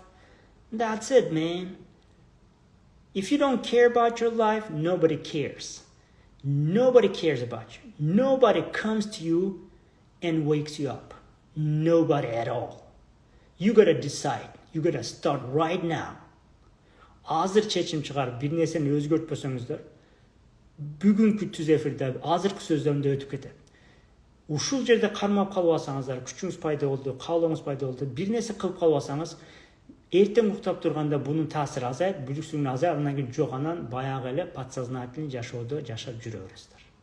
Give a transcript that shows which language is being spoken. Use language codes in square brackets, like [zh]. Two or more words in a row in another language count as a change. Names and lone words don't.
[en] That's it, man. If you don't care about your life, nobody cares. Nobody cares about you. Nobody comes to you and wakes you up. Nobody at all. You gotta decide. You gotta start right now. [ky] Азыр чечим чыгарып бир нерсени өзгөртпөсөңүздөр, бүгүнкү түз эфирде азыркы сөздөмдө өтүп кетет. Ушул жерде кармап калып алсаңыздар, күчүңүз пайда болду, каалооңуз пайда болду, бир нерсе кылып калып алсаңыз, эртең уктап турганда бунун таасири азайат, бүлүксүздүгүн азайат, андан кийин жок, анан баягы эле подсознательный жашоодо жашап жүрө бересиздер.